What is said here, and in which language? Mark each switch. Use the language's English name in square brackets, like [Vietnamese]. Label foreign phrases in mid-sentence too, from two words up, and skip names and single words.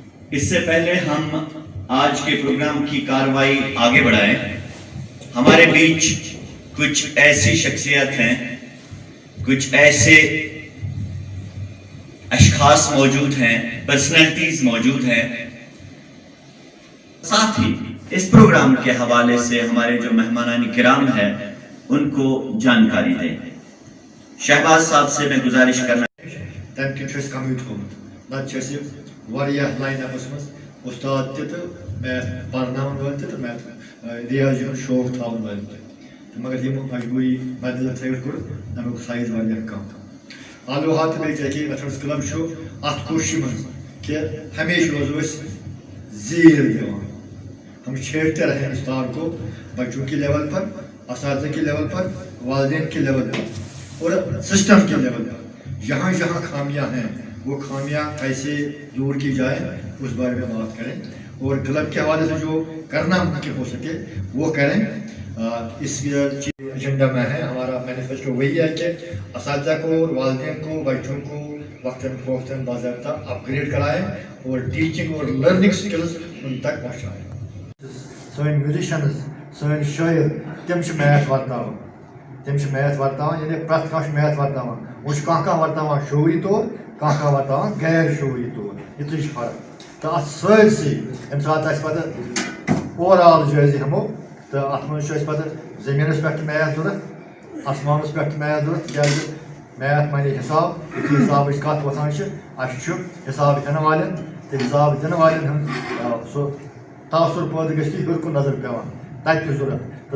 [Urdu] اس سے پہلے ہم آج کے پروگرام کی کارروائی آگے بڑھائیں، ہمارے بیچ کچھ ایسی شخصیت ہیں، کچھ ایسے اشخاص موجود ہیں، پرسنالٹیز موجود ہیں، ساتھ ہی اس پروگرام کے حوالے سے ہمارے جو مہمانان کرام ہیں ان کو جانکاری دیں۔ شہباز صاحب سے میں گزارش کرنا [Kashmiri] تم کن کمی تھومت نتہ واریاہ لائن اپس مز استاد تہ میتھ پرناون ول تہ میتھ ریاضی ہند شوق تھاون ول تہ مگر یم مجبوری بدل تھوت کور امیک سائز واریاہ کم آلوہا تہ بیٚیہِ کہ [English] mathematics club [Kashmiri] چھُ اتھ کوشش منٛز کہ ہمیشہ روزو أسۍ زیٖر دِوان، [Urdu] ہم چھیڑتے رہے استاد کو بچوں کی لیول پر، اساتذہ کے لیول پر، والدین کے لیول پر اور سسٹم کے لیول پر جہاں جہاں خامیاں ہیں وہ خامیاں کیسے دور کی جائے اس بارے میں بات کریں اور کلب کے حوالے سے جو کرنا ممکن ہو سکے وہ کریں۔ اس ایجنڈا میں ہے ہمارا مینیفیسٹو وہی ہے کہ اساتذہ کو اور والدین کو بچوں کو وقتاً فوقتاً باضابطہ اپ گریڈ کرائیں اور ٹیچنگ اور [English] learning skills [Urdu] ان تک پہنچائیں۔ [Kashmiri] سن میوزیشنز سن شاعر تم میتھ ورتان، میتھ ورتان یعنی پرٛٮ۪تھ کانٛہہ میتھ ورتان، وہ کانٛہہ ورتان شعوری طور، کانٛہہ ورتان غیر شعوری طور، یِژٕے چھِ فرق۔ تو اتھ سٲرسٕے ییٚمہِ ساتہٕ اَسہِ پتہٕ اوٚوَرآل جٲیزٕ ہٮ۪مو تہٕ اتھ منٛز چھُ اَسہِ پتہٕ زٔمیٖنس پٮ۪ٹھ تہِ میتھ ضوٚرتھ، آسمانس پٮ۪ٹھ تہِ میتھ ضوٚرتھ، تِکیٛازِ میتھ معنی حساب، یُتھُے حسابٕچ کتھ وۄتھان چھِ اَسہِ چھُ حساب ہٮ۪نہٕ والٮ۪ن تہٕ حساب دِنہٕ والٮ۪ن ہُنٛد سُہ تاثر پٲدٕ گٔژھِتھ ہیوٚر کُن نظر پٮ۪وان تَتہِ تہِ ضوٚرتھ۔